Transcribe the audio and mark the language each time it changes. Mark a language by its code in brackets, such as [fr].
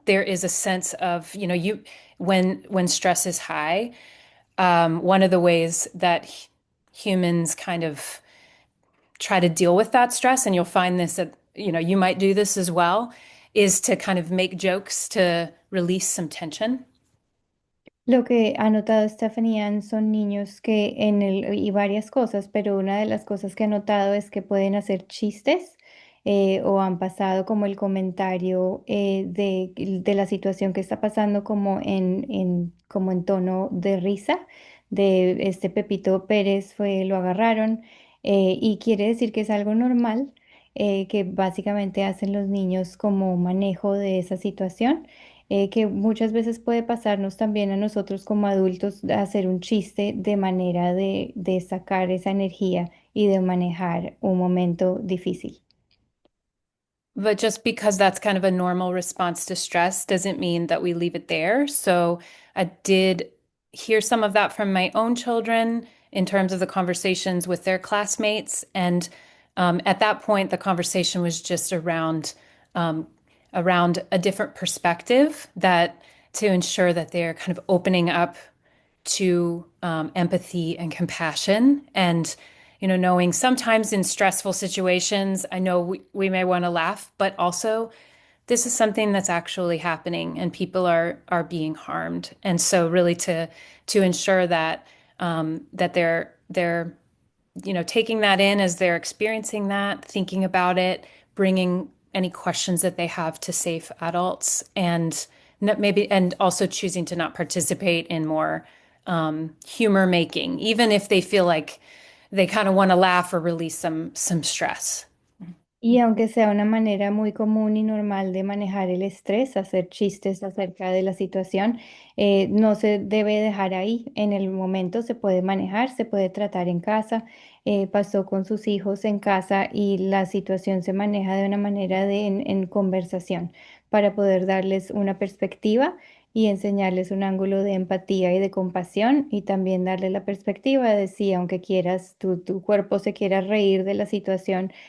[en] There is a sense of, you when stress is high, one of the ways that humans kind of try to deal with that stress, and you'll find this that, you might do this as well, is to kind of make jokes to release some tension. [es] Lo que ha notado Stephanie Ann son niños que y varias cosas, pero una de las cosas que ha notado es que pueden hacer chistes o han pasado como el comentario de la situación que está pasando como como en tono de risa, de este Pepito Pérez lo agarraron y quiere decir que es algo normal que básicamente hacen los niños como manejo de esa situación que muchas veces puede pasarnos también a nosotros como adultos hacer un chiste de manera de sacar esa energía y de manejar un momento difícil. [en] But just because that's kind of a normal response to stress doesn't mean that we leave it there. So I did hear some of that from my own children in terms of the conversations with their classmates. And at that point, the conversation was just around a different perspective, that to ensure that they're kind of opening up to empathy and compassion, and knowing sometimes in stressful situations, I know we may want to laugh, but also this is something that's actually happening and people are being harmed. And so really to ensure that that they're taking that in as they're experiencing that, thinking about it, bringing any questions that they have to safe adults, and maybe, and also choosing to not participate in more humor making, even if they feel like they kind of want to laugh or release some stress. [es] Y aunque sea una manera muy común y normal de manejar el estrés, hacer chistes acerca de la situación, no se debe dejar ahí. En el momento se puede manejar, se puede tratar en casa. Pasó con sus hijos en casa y la situación se maneja de una manera en conversación para poder darles una perspectiva y enseñarles un ángulo de empatía y de compasión y también darle la perspectiva de si aunque quieras, tu cuerpo se quiera reír de la situación,